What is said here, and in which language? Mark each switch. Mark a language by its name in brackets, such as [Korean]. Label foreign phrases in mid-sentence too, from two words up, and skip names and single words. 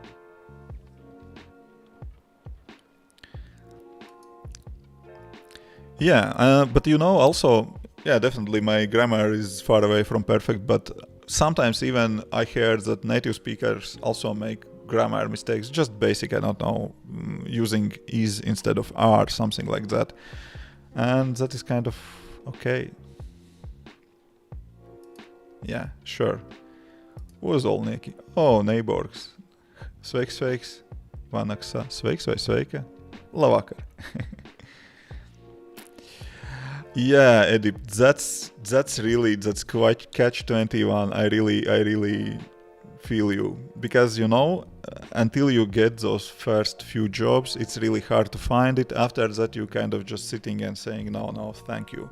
[English] Yeah, but you know, also, yeah, definitely my grammar is far away from perfect, but sometimes even I hear that native speakers also make grammar mistakes, just basic, I don't know, using is instead of are, something like that. And that is kind of okay. Yeah, sure. [Latvian] Uzolnieki. [English] Oh, neighbors. [Latvian] Sveiks, sveiks. Vanaksa. Sveiks vai sveika? Labvakar. [English] Yeah, Edip, that's quite catch-21. I really feel you, because until you get those first few jobs, it's really hard to find it. After that, you kind of just sitting and saying no, thank you.